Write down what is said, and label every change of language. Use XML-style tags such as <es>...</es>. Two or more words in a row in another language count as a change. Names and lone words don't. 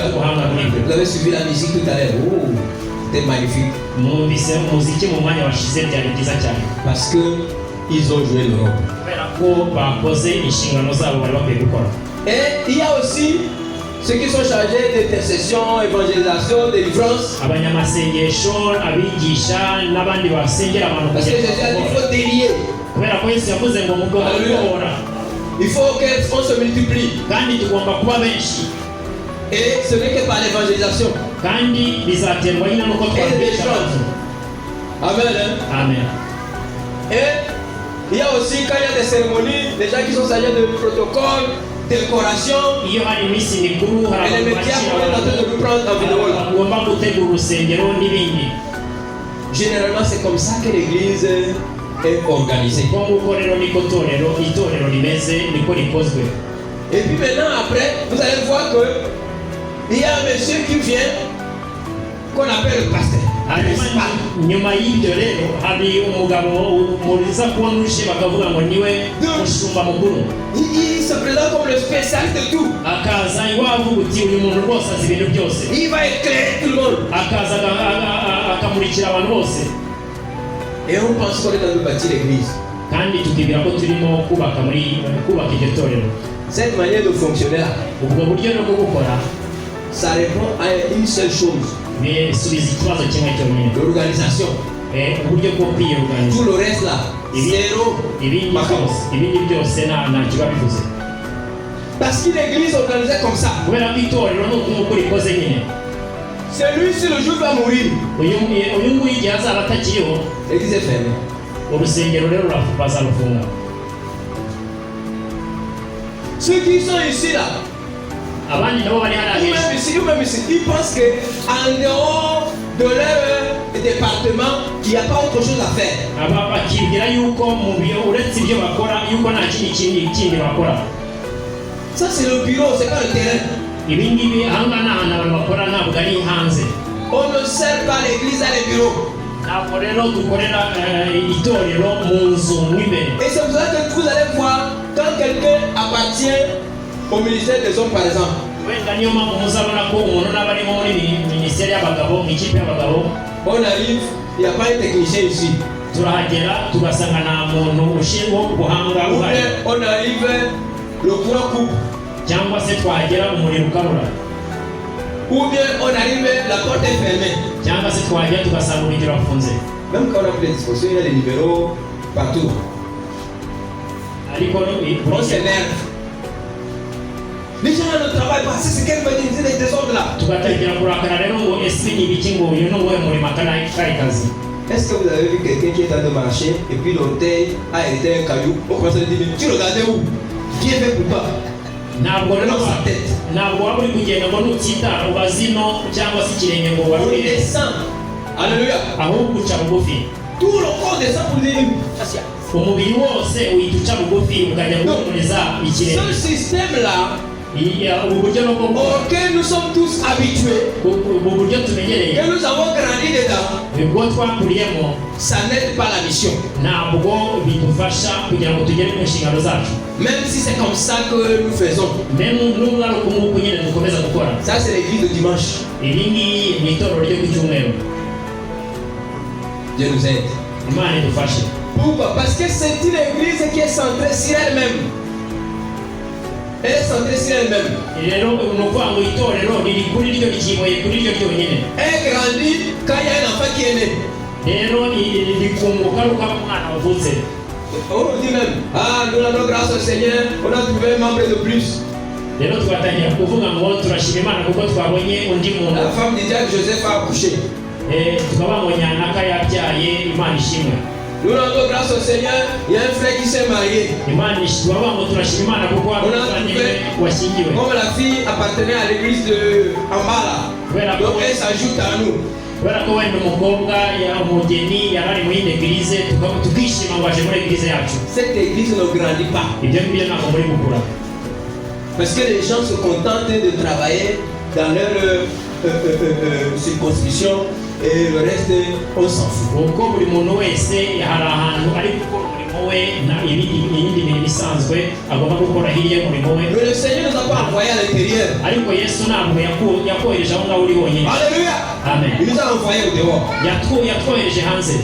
<rw>ubuhanga muri byo.</rw> <fr>Vous avez suivi la musique tout à l'heure. Oh, c'était magnifique.</fr> <rw>Mwumvise umuziki mu mwanya washize, byari byiza cyane,</rw> <fr>Parce que ils ont joué le rôle.</fr> <rw>kubera ko bakoze inshingano zabo bari bakwiye gukora.</rw> <fr>Et il y a aussi ceux qui sont chargés d'intercession, évangélisation, délivrance.</fr> <rw>abanyamasengesho abigisha n'abandi basengera abantu</rw> <fr>Parce que Jésus a dit qu'il faut délier.</fr> <rw>kubera ko Yesu yavuze ngo mugomba kubohora</rw> <fr>Il faut qu'on se multiplie.</fr> <rw>kandi tugomba kuba benshi</rw> <fr>Et ce n'est que par l'évangélisation.</fr> <rw>kandi bizaterwa nyine nuko twabisha abantu.</rw> <fr>Amen. Hein? Amen. Et il y a aussi, quand il y a des cérémonies, des gens qui sont chargés de protocole, décoration.</fr> <rw>iyo hari iminsi mikuru hari</rw> <fr>Et les</fr> <rw>abantu</rw> <fr>médias</fr> <rw>bakira</rw> <fr>sont en train de nous prendre en vidéo là.</fr> <rw>bagomba gutegura urusengero n'ibindi.</rw> <fr>Généralement, c'est comme ça que l'église est organisée.</fr> <rw>ko nguko rero niko itorero rimeze niko rikozwe.</rw> <fr>Et puis maintenant, après, vous allez voir que il y a un monsieur qui vient, qu'on appelle le pasteur.</fr> <rw>hanyuma nyuma y'ibyo rero hari umugabo muriza kubona uje bakavuga ngo niwe mushumba mukuru.</rw> <fr>Il se présente comme le spécialiste de tout.</fr> <rw>akaza iwavuga uti uyu muntu rwose azi ibintu byose.</rw> <fr>Il va éclairer tout le monde.</fr> <rw>akaza akamurikira abantu bose.</rw> <fr>Et on pense qu'on est dans le bâtir l'église.</fr> <rw>kandi tukibwira ko turimo kubaka iryo torero.</rw> <fr>Cette manière de fonctionner là,</fr> <rw>ubwo buryo no gukora</rw> <fr>ça répond à une seule chose.</fr> <rw>bisubiza ikibazo kimwe cyonyine.</rw> <fr>L'organisation.</fr> <rw>uburyo bwo kwiyoganiza.</rw> <fr>Tout le reste là, zéro.</fr> <rw>ibindi byose nta kiba bivuze.</rw> <fr>Parce qu'une église organisée comme ça,</fr> <rw>kubera ko itorero nuko rikoze nyine.</rw> <fr>celui-ci le jour va mourir.</fr> <rw>uyu nguyu igihe azaba atakiriho</rw> <fr>L'église est fermée.</fr> <rw>urusengero rero bazarufunga.</rw> <fr>Ceux qui sont ici là,</fr> <rw>abandi nabo bari hariya hejuru</rw> <fr>même ici, ils pensent qu'en dehors de leur département, qu'il n'y a pas autre chose à faire.</fr> <rw>aba bakibwira yuko uretse ibyo bakora yuko nta kindi bakora.</rw> <fr>Ça c'est le bureau, c'est pas le terrain.</fr> <rw>ibi ngibi ahangaha ni ahantu abantu bakora ntabwo ari hanze.</rw> <fr>On ne sert pas l'église à les bureaux.</fr> <rw>ntabwo rero dukorera itorero mu nzu mo imbere.</rw> <fr>Et c'est pour ça que vous allez voir quand quelqu'un appartient au ministère des hommes par exemple.</fr> <rw>wenda niyo mpamvu muzabona ko umuntu n'aba arimo muri minisiteri y'abagabo mu ikipe y'abagabo.</rw> <fr>On arrive, il n'y a pas un technicien ici.</fr> <rw>turahagera tugasanga nta muntu ushinzwe ubuhanga</rw> <fr>Ou</fr> <rw>buhari.</rw> <fr>bien on arrive, le courant coupe.</fr> <rw>cyangwa se twahagera umuriro ukabura.</rw> <fr>Ou bien on arrive, la porte est fermée.</fr> <rw>cyangwa se twahagera tugasanga urugi rurafunze.</rw> <fr>Même quand on a pris les dispositions, il y a des numéros partout.</fr> <rw>ariko</rw> <fr>On s'énerve. Les gens ne travaillent pas, c'est ce qu'elle veut dire, c'est des désordres là.</fr> <rw>tugatangira kurakara rero ngo ese ni ibiki ngo uyu ni uwuhe murimo akari kazi.</rw> <fr>Est-ce que vous avez vu quelqu'un qui est en train de marcher et puis l'orteil a été un caillou? On commence à dire, mais tu regardais où? Qui est fait pour toi?</fr> <rw>ntabwo rero</rw> <fr>Dans sa tête.</fr> <rw>ntabwo waba uri kugenda ngo nutsitara uba zino cyangwa se ikirenge ngo</rw> <fr>On</fr> <rw>warurire</rw> <fr>descend. Alléluia.</fr> <rw>ahubwo uca bugufi.</rw> <fr>Tout le corps descend pour dire, Chassia.</fr> <rw>umubiri wose uhita uca bugufi ukajya guhumuriza ikirenge.</rw> <fr>Ce système-là,</fr> <rw>ubu buryo no bwo</rw> <fr>auquel nous sommes tous habitués,</fr> <rw>ubu buryo tumenyereye</rw> <fr>que nous avons grandi dedans,</fr> <rw>ubwo twakuriyemo</rw> <fr>ça n'aide pas la mission.</fr> <rw>ntabwo bidufasha kugira ngo tugere ku nshingano zacu.</rw> <fr>Même si c'est comme ça que nous faisons.</fr> <rw>nubwo ari uku nguku nyine dukomeza gukora.</rw> <fr>Ça, c'est l'église de dimanche.</fr> <rw>iri ngiyi ni itorero ryo ku cyumweru.</rw> <fr>Dieu nous aide.</fr> <rw>imana idufashe.</rw> <fr>Pourquoi? Parce que c'est une église qui est centrée sur elle-même. Elle est centrée sur elle-même.</fr> <rw>rero ni ukuvuga ngo itorero riri kuri ryo rikiboye kuri ryo ryonyine.</rw> <fr>Elle grandit quand il y a un enfant qui est né.</fr> <rw>rero rikunguka ari uko umwana wavutse.</rw> <fr>On dit même, ah, nous rendons grâce au Seigneur, on a trouvé un membre de plus.</fr> <rw>rero tugatangira kuvuga ngo turashima imana kuko twabonye undi muntu.</rw> <fr>La femme de Jacques Joseph a accouché.</fr> <rw>tukaba ngo nyanaka yabyaye imana ishimwe.</rw> <fr>Nous rendons grâce au Seigneur, il y a un frère qui s'est marié.</fr> <rw>imana tukavuga ngo turashima imana kuko umuvandimwe washyingiwe.</rw> <fr>Comme la fille appartenait à l'église de Ambala. Donc elle s'ajoute à nous.</fr> <rw>kubera ko wenda umukobwa umugeni yari ari muri eglise tukishima ngo aje muri eglise yacu.</rw> <fr>Cette église ne grandit pas.</fr> <rw>ibyo ngibyo ntabwo muri gukura.</rw> <fr>Parce que les gens se contentent de travailler dans leur circonscription et le reste, on s'en fout.</fr> <rw>kuko buri muntu wese hari ahantu ari gukora umurimo we iyindi mirimo isanzwe agomba gukora hirya y'umurimo we.</rw> <fr>Mais le Seigneur ne nous a pas envoyés à l'intérieur.</fr> <rw>ariko yesu ntabwo yakohereje aho ngaho uri wonyine.</rw> <fr>Alléluia.</fr> <rw>amen.</rw> <fr>Il nous a envoyés au dehors.</fr> <rw>yatwohereje hanze.</rw>